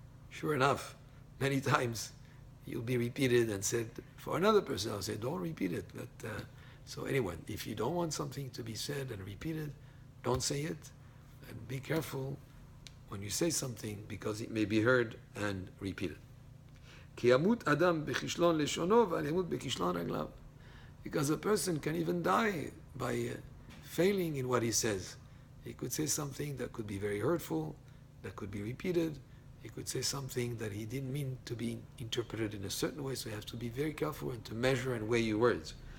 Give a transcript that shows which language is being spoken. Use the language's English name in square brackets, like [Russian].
[English] Sure enough, many times you'll be repeated and said for another person. I'll say, don't repeat it. So anyway, if you don't want something to be said and repeated, don't say it, and be careful when you say something, because it may be heard and repeated. [Hebrew] כי ימות אדם בכישלון לשונו ואל ימות בכישלון רגליו. [English] Because a person can even die by failing in what he says. He could say something that could be very hurtful, that could be repeated. He could say something that he didn't mean to be interpreted in a certain way, so you have to be very careful and to measure and weigh your words.